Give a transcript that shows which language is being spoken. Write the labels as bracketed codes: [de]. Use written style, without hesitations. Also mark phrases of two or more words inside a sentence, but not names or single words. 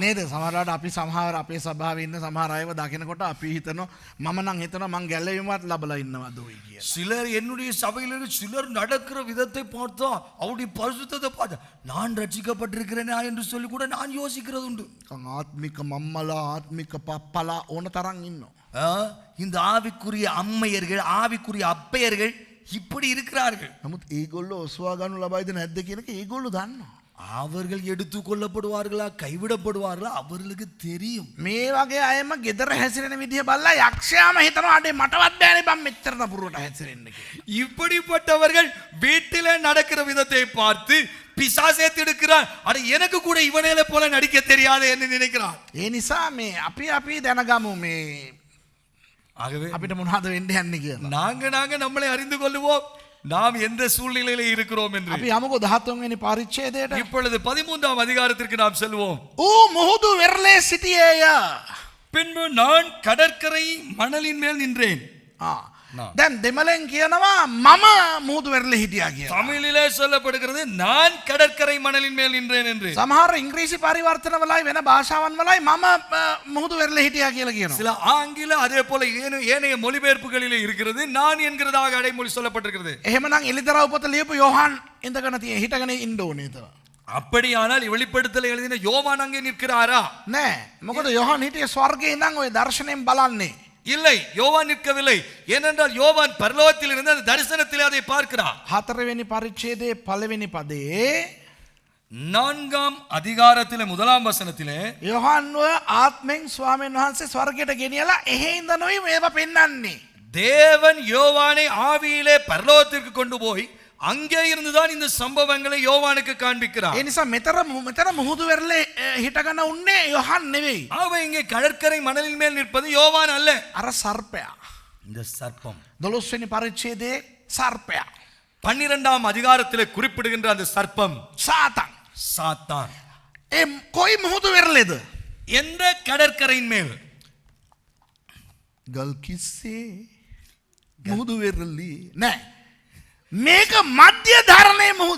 [si] නේද? සමහරවිට අපි සමහර අපේ සභාවේ ඉන්න සමහර අයව දකිනකොට අපි හිතනවා මම නම් හිතනවා මං ගැලවීමක් ලැබලා ඉන්නවද ඔය කියලා. [ta] சிலர் என்னுடைய சபையில் சிலர் நடக்கிற விதத்தை பார்த்தா அவருடைய பரிசுத்தத்தை பார்த்தா நான் ரட்சிக்கப்பட்டிருக்கிறேனா என்று சொல்லி கூட நான் யோசிக்கிறது உண்டு. [si] ආත්මික මම්මලා ආත්මික පප්පලා ඕන තරම් ඉන්නවා. [ta] இந்த ஆவிக்குரிய அம்மையர்கள் ஆவிக்குரிய அப்பையர்கள் இப்படி இருக்கிறார்கள். [si] නමුත් ඒගොල්ලෝ ඔස්වා ගන්නු ලබයිද නැද්ද කියන එක ඒගොල්ලෝ දන්නවා. [ta] அவர்கள் எடுத்துக்கொள்ளப்படுவார்களா கைவிடப்படுவார்களா அவர்களுக்கு தெரியும். [si] මේ වගේ අයම ගෙදර හැසිරෙන විදිය බලලා යක්ෂයාම හිතනවා අඩේ මටවත් බෑනේ බම් මෙච්චර නපුරට හැසිරෙන්න කියලා. [ta] இப்படிப்பட்டவர்கள் வீட்டிலே நடக்கிற விதத்தை பார்த்து பிசாசே திடுக்கிறான், அட எனக்கு கூட இவனேல போல நடிக்க தெரியாது என்று நினைக்கிறான். [si] ඒ නිසා මේ අපි දැනගමු මේ [ta] ஆகவே [si] අපිට මොනවද වෙන්න යන්නේ කියලා. [ta] நாங்க நம்மளை அறிந்து கொள்வோம் நாம் எந்த சூழ்நிலையில இருக்கிறோம் என்று. [si] අපි යමුකෝ 13 වෙනි පරිච්ඡේදයට. [ta] இப்பொழுது 13ஆம் அதிகாரத்திற்கு நாம் செல்வோம். [si] ඌ මුහුදු වෙරළේ සිටියේය. [ta] பின்பு நான் கடற்கரை மணலின் மேல் நின்றேன். [si] දැන් දෙමළෙන් කියනවා මම මුහුදු වෙරළේ හිටියා කියලා. [ta] தமிழிலே சொல்லப்படுகிறது நான் கடற்கரை மணலின் மேல் நின்றேன் என்று. [si] සමහර ඉංග්‍රීසි පරිවර්තනවලයි වෙන භාෂාවන් වලයි මම මුහුදු වෙරළේ හිටියා කියලා කියනවා. [ta] சில ஆங்கில அதே போல ஏனைய மொழிபெயர்ப்புகளிலே இருக்கிறது நான் என்கிறதாக அடைமொழி சொல்லப்பட்டிருக்கிறது. [si] එහෙමනම් එලිදරව් පොත ලියපු යෝහන් ඉඳගෙන තියෙන හිටගෙන ඉන්න ඕනේ එතන. [ta] அப்படியானால் வெளிப்படுத்தலை எழுதின யோவான் அங்கே நிற்கிறாரா? [si] නෑ. මොකද යෝහන් හිටියේ ස්වර්ගයේ ඉඳන් ওই දර්ශනයෙන් බලන්නේ. [ta] இல்லை, யோவான் நிற்கவில்லை. ஏனென்றால் யோவான் பரலோகத்தில் இருந்து அந்த தரிசனத்திலே அதை பார்க்கிறார். [si] 4 වෙනි පරිච්ඡේදයේ පළවෙනි පදේ [ta] 4ஆம் அதிகாரத்திலே 1ஆம் வசனத்திலே [si] යෝහන්ව ආත්මෙන් ස්වාමීන් වහන්සේ ස්වර්ගයට ගෙනියලා එහෙ ඉඳනොයි මේවා පෙන්වන්නේ. [ta] தேவன் யோவானை ஆவியிலே பரலோகத்திற்கு கொண்டு போய் அங்கே இருந்துதான் இந்த சம்பவங்களை யோவானுக்கு காண்பிக்கிறார். [si] ඒ නිසා මෙතන මුහුදු වෙරළේ හිටගෙන උන්නේ යෝහන් නෙවෙයි. [ta] அவன் இங்கே கடற்கரை மணலின் மேல் நிற்பது யோவான் அல்ல, [si] අර සර්පයා. [ta] இந்த சர்ப்பம். [si] 12 වෙනි පරිච්ඡේදයේ සර්පයා. [ta] 12ஆம் அதிகாரத்திலே குறிப்பிடுகின்ற அந்த சர்ப்பம் [si] සාතන්. [ta] சாத்தான். [si] ඒ කොයි මුහුදු වෙරළේද? [ta] எந்த கடற்கரையின் மேல்? [si] ගල් කිස්සේ මුහුදු වෙරළේ නෑ. මේක මධ්‍ය ධරණයේ මුහුද.